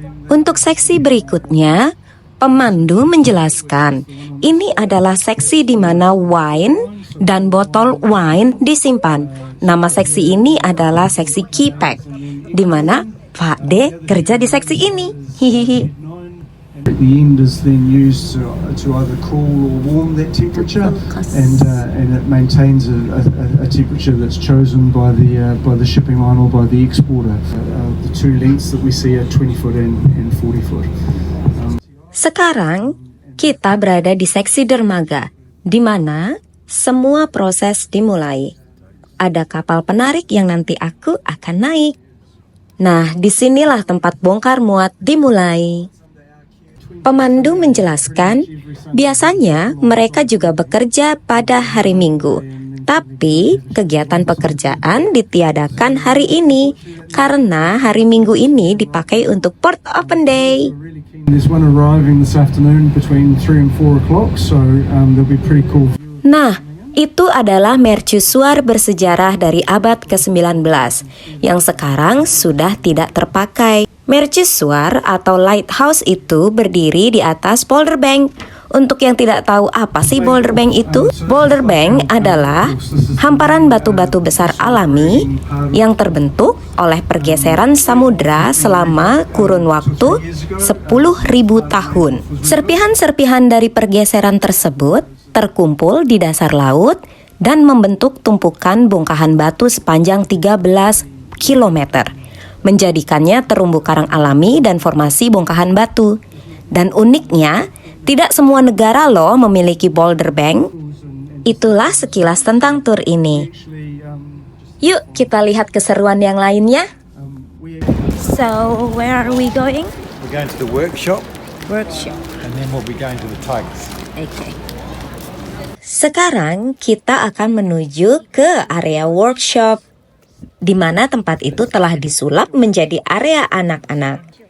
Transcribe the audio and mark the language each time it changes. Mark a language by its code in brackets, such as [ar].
[id] Untuk seksi berikutnya, pemandu menjelaskan, ini adalah seksi di mana wine dan botol wine disimpan. Nama seksi ini adalah seksi key pack, di mana Pak D kerja di seksi ini. Hihihi. [en] At the end is then used to either cool or warm that temperature, and it maintains a temperature that's chosen by the shipping line or by the exporter. The two lengths that we see are 20 foot and 40 foot. [id] Sekarang kita berada di seksi dermaga, di mana semua proses dimulai. Ada kapal penarik yang nanti aku akan naik. Nah, disinilah tempat bongkar muat dimulai. Pemandu menjelaskan, biasanya mereka juga bekerja pada hari Minggu. Tapi kegiatan pekerjaan ditiadakan hari ini karena hari Minggu ini dipakai untuk Port Open Day. [en] There's one arriving this afternoon between 3 and 4 o'clock, so they'll be pretty cool. [id] Nah, itu adalah mercusuar bersejarah dari abad ke-19 yang sekarang sudah tidak terpakai. Mercusuar atau lighthouse itu berdiri di atas boulder bank. Untuk yang tidak tahu apa sih boulder bank itu? Boulder bank adalah hamparan batu-batu besar alami yang terbentuk oleh pergeseran samudra selama kurun waktu 10.000 tahun. Serpihan-serpihan dari pergeseran tersebut terkumpul di dasar laut dan membentuk tumpukan bongkahan batu sepanjang 13 km, menjadikannya terumbu karang alami dan formasi bongkahan batu. Dan uniknya, tidak semua negara loh memiliki boulder bank. Itulah sekilas tentang tur ini. Yuk kita lihat keseruan yang lainnya. [en] So, where are we going? We're going to the workshop Workshop. and then we'll be going to the tugs. [id] Okay. Sekarang kita akan menuju ke area workshop, di mana tempat itu telah disulap menjadi area anak-anak.